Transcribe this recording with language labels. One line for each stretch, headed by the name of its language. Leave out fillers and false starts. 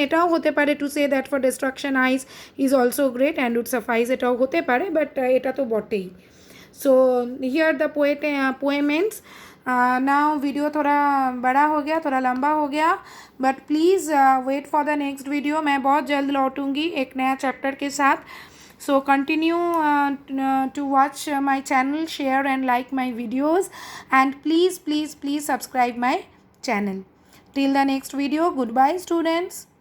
Bangla: এটাও হতে পারে
English: to say that for destruction eyes is also great and would suffice, এটাও হতে পারে, but
Bangla: এটা তো বটেই.
English: So here the poem ends. Now video
Hindi: थोड़ा बड़ा हो गया,
English: थोड़ा लंबा हो गया, but please wait for the next video.
Hindi: मैं बहुत जल्द लौटूंगी एक नया चैप्टर के साथ.
English: So continue to watch my channel, share and like my videos, and please subscribe my channel. Till the next video, goodbye students.